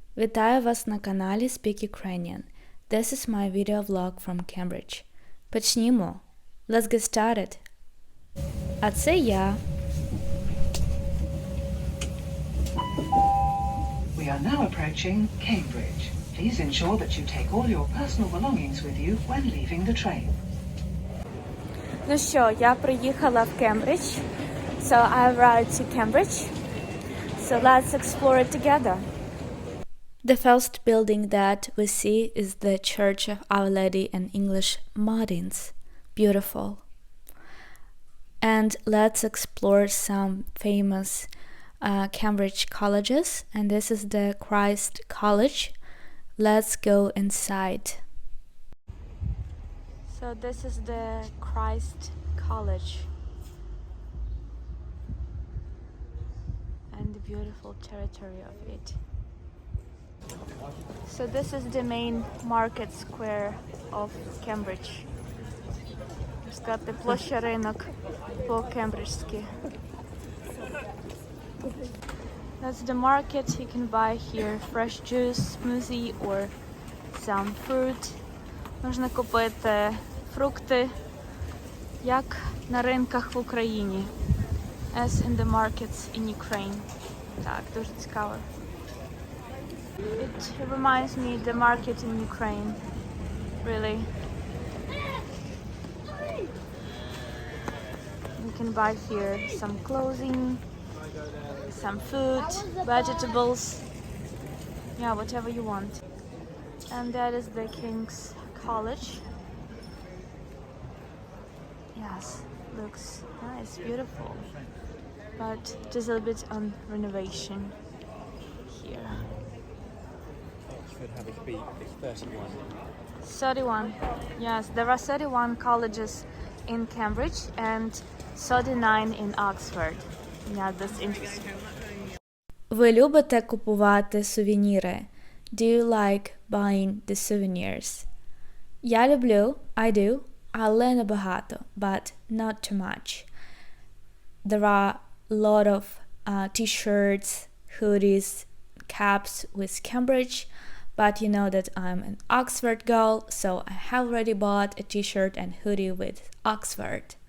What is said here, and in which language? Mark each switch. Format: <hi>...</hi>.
<uk>Вітаю вас на каналі Speak Ukrainian.</uk> <en>This is my video vlog from Cambridge.</en> <uk>Почнімо!</uk> <en>Let's get started!</en> <uk>А це я.</uk> <en>We are now approaching Cambridge. Please ensure that you take all your personal belongings with you when leaving the train.</en> <uk>Ну що, я приїхала в Кембридж.</uk> <en>So I arrived to Cambridge. So let's explore it together. The first building that we see is the Church of Our Lady in English Martins. Beautiful. And let's explore some famous Cambridge colleges. And this is the Christ College. Let's go inside. So this is the Christ College. And the beautiful territory of it. So this is the main market square of Cambridge.</en> <uk>Сказати, площа ринок по-кембриджськи.</uk> <en>That's the market. You can buy here fresh juice, smoothie or some fruit.</en> <uk>Можна купити фрукти, як на ринках в Україні.</uk> <en>As in the markets in Ukraine.</en> <uk>Так, дуже цікаво.</uk> <en>It reminds me the market in Ukraine. Really. You can buy here some clothing, some food, vegetables. Yeah, whatever you want. And that is the King's College. Yes, looks nice, beautiful. But it is a little bit on renovation here. Should have it be 31. 31. Yes, there are 31 colleges in Cambridge and 39 in Oxford. Yeah, that's interesting.</en> <uk>Ви любите купувати сувеніри?</uk> <en>Do you like buying the souvenirs?</en> <uk>Я люблю,</uk> <en>I do,</en> <uk>але небагато,</uk> <en>but not too much. There are a lot of t-shirts, hoodies, caps with Cambridge, but you know that I'm an Oxford girl, so I have already bought a t-shirt and hoodie with Oxford.</en>